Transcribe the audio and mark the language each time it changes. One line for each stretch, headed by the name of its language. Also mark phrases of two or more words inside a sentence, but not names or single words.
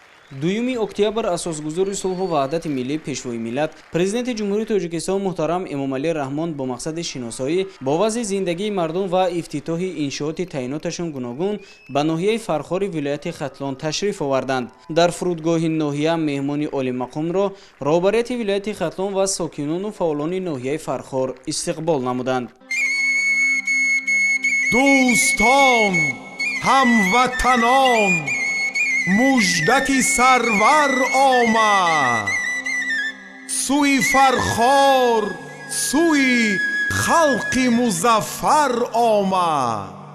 Tajik: 2 октябр асосгузори сулҳу ваҳдати миллӣ пешвои миллат президенти ҷумҳурии Тоҷикистон муҳтарам Эмомалӣ Раҳмон бо мақсади шиносоӣ бо вазъи зиндагии мардум ва ифтитоҳи иншооти таъиноташон гуногун ба ноҳияи Фархори вилояти Хатлон ташриф оварданд. Дар фурудгоҳи ноҳия меҳмони олимақомро роҳбарияти вилояти Хатлон ва сокинону фаъолони ноҳияи Фархор истиқбол намуданд. Дӯстон, ҳамватанон, муждаки сурур омад, сӯи Фархор, сӯи халқи музаффар омад.